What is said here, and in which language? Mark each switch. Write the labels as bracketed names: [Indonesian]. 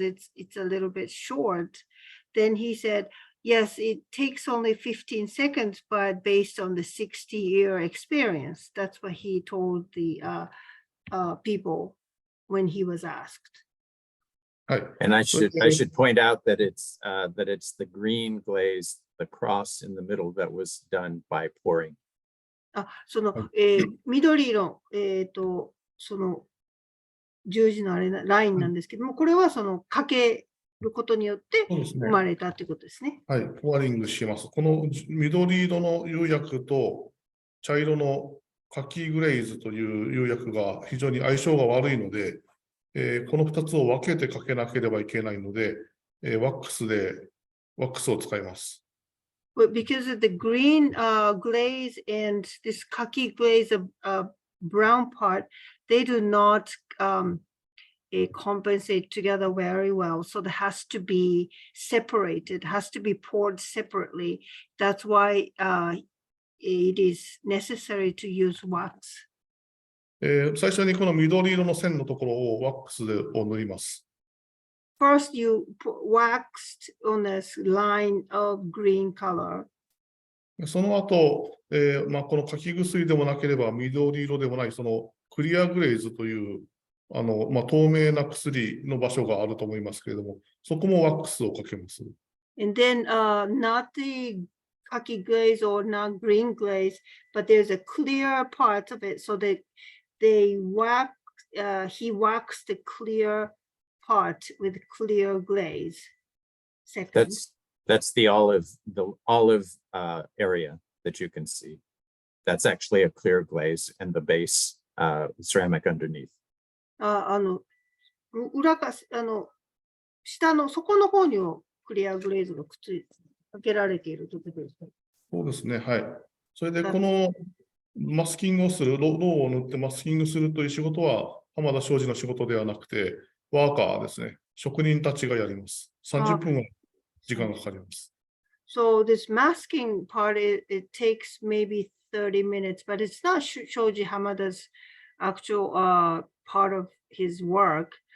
[English] It's a little bit short. Then he said, yes, it takes only 15 seconds, but based on the 60-year experience. That's what he told the people when he was asked. And I should point out that it's the green glaze, the cross in the middle, that was done by pouring. [Japanese] その、緑色、その十字のあれラインなんですけども、これはそのかけることによって生まれたということですね。はい、ポワリングします。この緑色の釉薬と茶色のカキグレイズという釉薬が非常に相性が悪いので、この2つを分けてかけなければいけないので、ワックスを使います。 [English] But because of the green glaze and this khaki glaze of brown part, they do not compensate together very well. So it has to be separated, has to be poured separately. That's why it is necessary to use wax. [Japanese] 最初にこの緑色の線のところをワックスを塗ります。 [English] First, you waxed on this line of green color. [Japanese] その後、この書き薬でもなければ緑色でもないそのクリアグレイズという透明な薬の場所があると思いますけれども、そこもワックスをかけます。 [English] And then not the khaki glaze or not green glaze, but there's a clear part of it so that he waxed the clear part with clear glaze. Second. That's the olive area that you can see. That's actually a clear glaze and the base ceramic underneath. [Japanese] 裏が下の底の方にクリアグレーズがかけられているということですか。そうですね、はい。それでこのマスキングをする、ろうを塗ってマスキングするという仕事は浜田商事の仕事ではなくて、ワーカーですね、職人たちがやります。 30分は時間がかかります。 [English] So this masking part, it takes maybe 30 minutes, but it's not Shoji Hamada's actual part of his work.